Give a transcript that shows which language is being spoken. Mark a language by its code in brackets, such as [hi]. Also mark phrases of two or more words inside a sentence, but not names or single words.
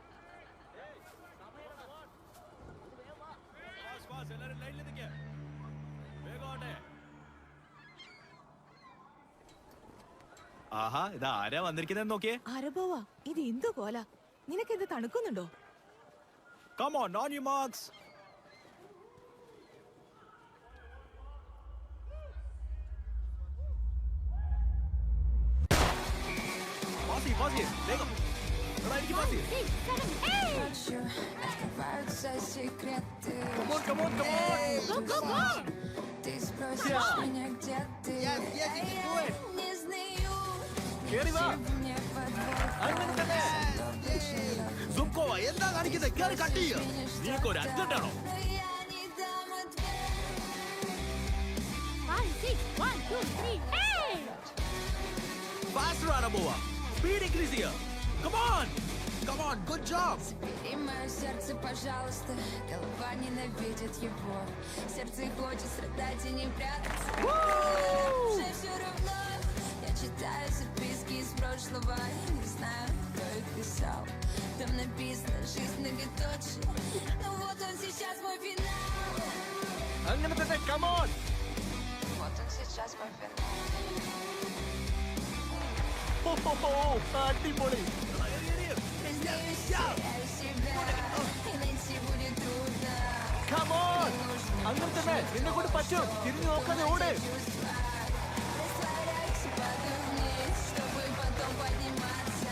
[ml] എല്ലാരും ലൈനിൽ നിൽക്കേ. വേഗം ആട്ടെ. ആഹാ, ഇത് ആരാ വന്നിരിക്കുന്നതെന്ന് നോക്കിയേ. അരബോവാ, ഇത് എന്തു കോല? നിനക്കെന്ത് തണുക്കുന്നുണ്ടോ? [en] Come on, on your marks. Pause, [ml] വേഗം. എടാ, എനിക്ക് pause ചെയ്യ്. [en] Come on, come on, come on. Go, go, go. [ru] Ты спросишь меня, где ты? [en] Yes, yes, you can do it. [ru] Не знаю, [ml] കേറി വാ. [ru] мне подвох. [ml] അങ്ങനെ തന്നെ. സുംകോവാ, എന്താ കാണിക്കുന്നത്? കേറി കട്ട് ചെയ്യ്. നീക്ക് ഒരു അറ്റൻഡാണോ? [ru] Но я не дам ответ. [en] 5, 6, 1, 2, 3, hey! [ml] Faster ആണ് പോവാ. [en] Speed increase ചെയ്യ്. Come on. Come on, good job. [ru] Забери мое сердце, пожалуйста. Голова ненавидит его. Сердце хочет страдать и не прятаться. Уже все равно. Я читаю записки из прошлого. Не знаю, кто их писал. Там написано «Жизнь многоточие». Но вот он сейчас мой финал. [ml] അങ്ങനെ തന്നെ. [en] Come on. [ru] Вот он сейчас мой финал. [ml] അടിപൊളി. [ru] Признаюсь, теряю себя. И найти будет трудно. [en] Come on. [ml] അങ്ങനെ തന്നെ. നിന്നെ കൊണ്ട് пойдем. തിരിഞ്ഞു നോക്കാതെ ഓട്. [ru] Растворяюсь и падаю вниз, чтобы потом подниматься.